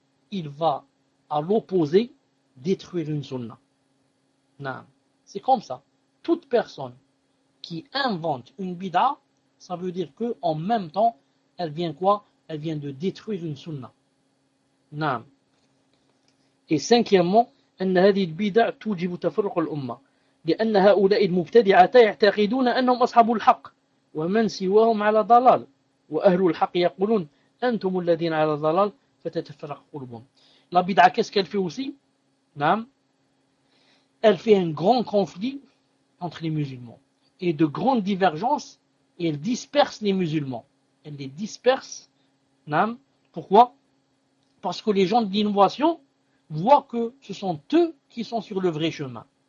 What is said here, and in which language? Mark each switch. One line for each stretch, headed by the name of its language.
French: Il va à l'opposé détruire une sunna. Non. C'est comme ça. Toute personne qui invente une bid'a, ça veut dire que en même temps, elle vient quoi? Elle vient de détruire une sunna. Non. Et cinquièmement,
Arabic: أن هذه البدع توجب تفرق الأمة لأن هؤلاء المبتدعات يعتقدون أنهم أصحاب الحق ومن سواهم على ضلال وأهل الحق يقولون أنتم الذين على ضلال فتتفرق قلوبهم.
French: La bid'a, qu'est-ce qu'elle fait aussi? Naam. Elle fait un grand conflit entre les musulmans et de grandes divergences, et elle disperse les musulmans. Elle les disperse. Naam. Pourquoi? Parce que les gens de l'innovation voient que ce sont eux qui sont sur le vrai chemin.